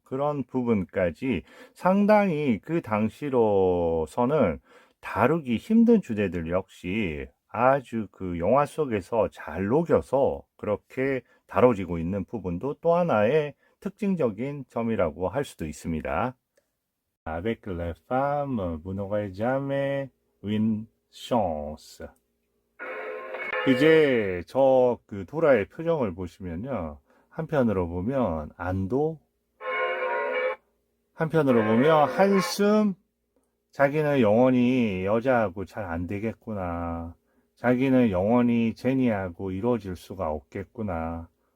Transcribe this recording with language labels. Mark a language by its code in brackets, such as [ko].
[ko] 그런 부분까지 상당히 그 당시로서는 다루기 힘든 주제들 역시 아주 영화 속에서 잘 녹여서 그렇게 다뤄지고 있는 부분도 또 하나의 특징적인 점이라고 할 수도 있습니다. [fr] Avec les femmes, vous n'aurez jamais une chance. [ko] 이제 저 도라의 표정을 보시면요. 한편으로 보면 안도, 한편으로 보면 한숨, 자기는 영원히 여자하고 잘 안 되겠구나. 자기는 영원히 제니하고 이루어질 수가 없겠구나.